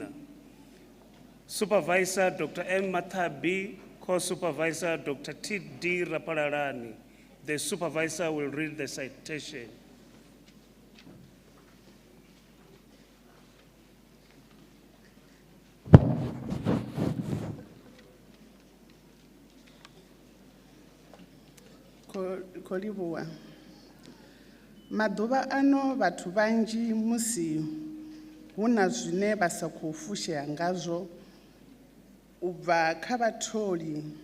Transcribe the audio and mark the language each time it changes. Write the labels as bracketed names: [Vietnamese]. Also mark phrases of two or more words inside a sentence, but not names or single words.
[English] Supervisor Dr. M. Mathabi, co-supervisor Dr. T.D. Rapalalani. The supervisor will read the citation. [Venda] Kolibuwa. Maḓuvha ano vhathu vhanzhi musi huna zwine vha sa khou fushea ngazwo u bva kha vhatholi